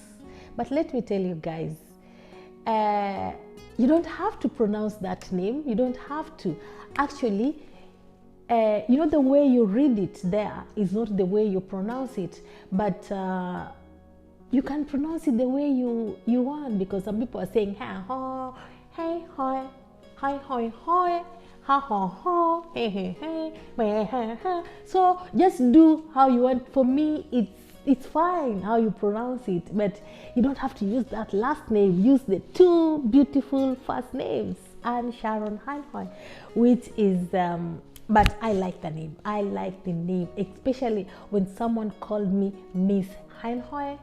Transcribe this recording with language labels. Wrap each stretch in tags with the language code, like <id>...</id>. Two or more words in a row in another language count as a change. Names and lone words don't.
<en>But let me tell you guys, you don't have to pronounce that name. You don't have to. Actually, the way you read it there is not the way you pronounce it. But you can pronounce it the way you want, because some people are saying ha ho, hey ho, hi hoi hoi, ha ho ho, hey hey hey, meh ha ha. So just do how you want. For me, it's fine how you pronounce it, but you don't have to use that last name. Use the 2 beautiful first names, Anne Sharon Henhoe, which is but I like the name. I like the name, especially when someone called me Miss Henhoe.</en>